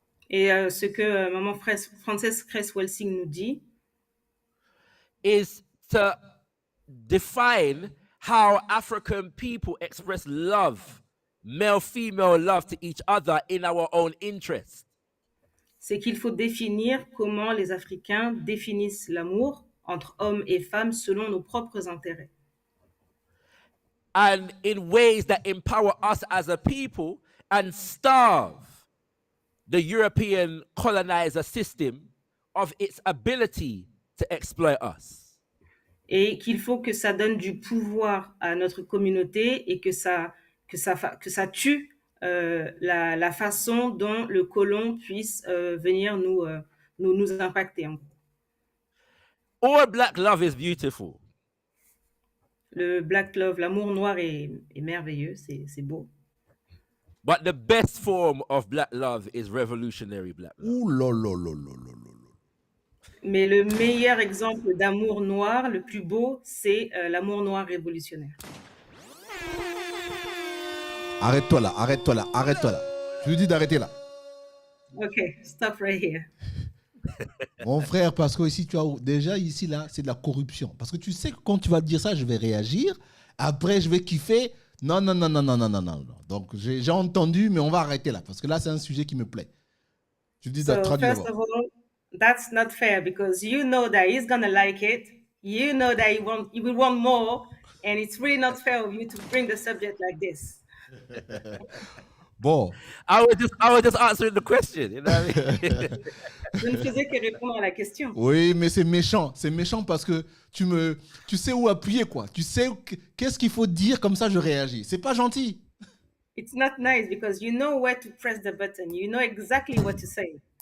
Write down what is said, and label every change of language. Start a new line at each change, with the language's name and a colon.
French: Et ce que Maman Frances Cress Welsing nous dit,
English: is to define how African people express love, male-female love to each other in our own interest.
French: C'est qu'il faut définir comment les Africains définissent l'amour entre hommes et femmes selon nos propres intérêts.
English: And in ways that empower us as a people and starve the European colonizer system of its ability to exploit us.
French: Et qu'il faut que ça donne du pouvoir à notre communauté et que ça tue la façon dont le colon puisse venir nous impacter.
English: All black love is beautiful.
French: Le black love, l'amour noir est merveilleux, c'est beau.
English: But the best form of black love is revolutionary black love.
French: Ouh là là là là là là. Mais le meilleur exemple d'amour noir, le plus beau, c'est l'amour noir révolutionnaire. Arrête-toi là, arrête-toi là, arrête-toi là. Je lui dis d'arrêter là.
English: Ok, stop right here.
French: Mon frère, parce que ici, tu as déjà ici là, c'est de la corruption. Parce que tu sais que quand tu vas dire ça, je vais réagir. Après, je vais kiffer. Non. Donc, j'ai entendu, mais on va arrêter là. Parce que là, c'est un sujet qui me plaît. Je dis traduire.
English: First of all, that's not fair because you know that he's gonna like it. You know that he will want more, and it's really not fair of you to bring the subject like this.
French: Bon.
English: I was just answering the question. You know what I mean?
French: Je ne faisais que répondre à la question. Oui, mais c'est méchant. C'est méchant parce que tu sais où appuyer, quoi. Tu sais qu'est-ce qu'il faut dire, comme ça je réagis. C'est pas gentil.
English: It's not nice because you know where to press the button. You know exactly what to say.